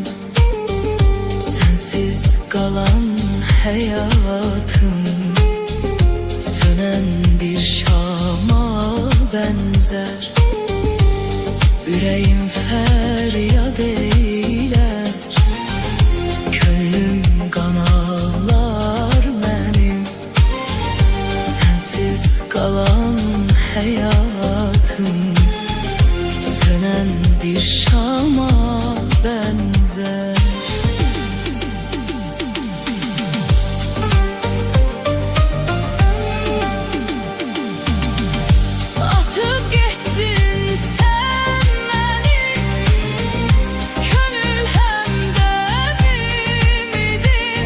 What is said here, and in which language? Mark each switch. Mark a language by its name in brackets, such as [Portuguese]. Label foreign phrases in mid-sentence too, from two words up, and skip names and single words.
[Azerbaijani] Sənsiz qalan həyatım sönən bir şama bənzər. Ürəyim fəryad eylər, könlüm qan ağlar mənim. [Turkish] Sensiz kalan hayatım sönen bir şama benzer. Atıp gittin sen beni, gönül hem de bilmedin.